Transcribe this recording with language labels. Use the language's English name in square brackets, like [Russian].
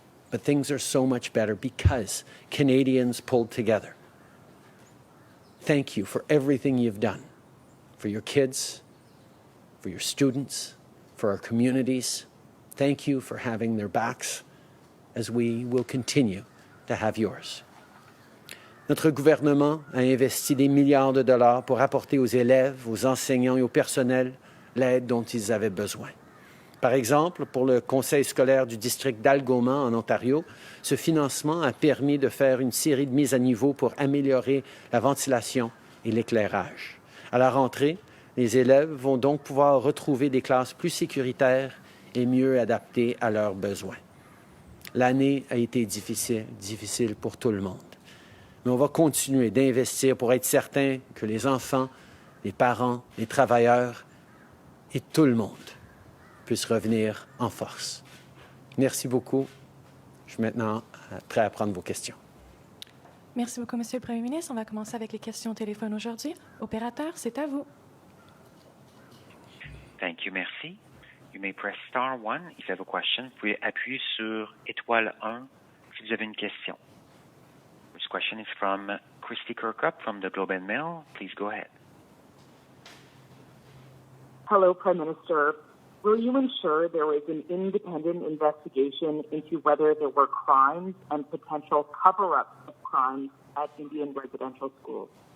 [English] But things are so much better because Canadians pulled together. Thank you for everything you've done, for your kids, for your students, for our communities. Thank you for having their backs as we will continue to have yours. [French] Notre gouvernement a investi des milliards de dollars pour apporter aux élèves, aux enseignants et au personnel l'aide dont ils avaient besoin. Par exemple, pour le conseil scolaire du district d'Algoma en Ontario, ce financement a permis de faire une série de mises à niveau pour améliorer la ventilation et l'éclairage. À la rentrée, les élèves vont donc pouvoir retrouver des classes plus sécuritaires et mieux adaptées à leurs besoins. L'année a été difficile pour tout le monde. Mais on va continuer d'investir pour être certain que les enfants, les parents, les travailleurs et tout le monde puissent revenir en force. Merci beaucoup. Je suis maintenant prêt à prendre vos questions. Merci beaucoup, Monsieur le Premier ministre. On va commencer avec les questions au téléphone aujourd'hui. Opérateur, c'est à vous. [English] Thank you, [French] merci. [English] You may press star 1 if you have a question. [French] Vous pouvez appuyer sur étoile 1 si vous avez une question. [English] This question is from Christy Kirkup from the Globe and Mail. Please go ahead. Hello, Prime Minister. Will you ensure there is an independent investigation into whether there were crimes and potential cover-ups of crimes at Indian residential schools?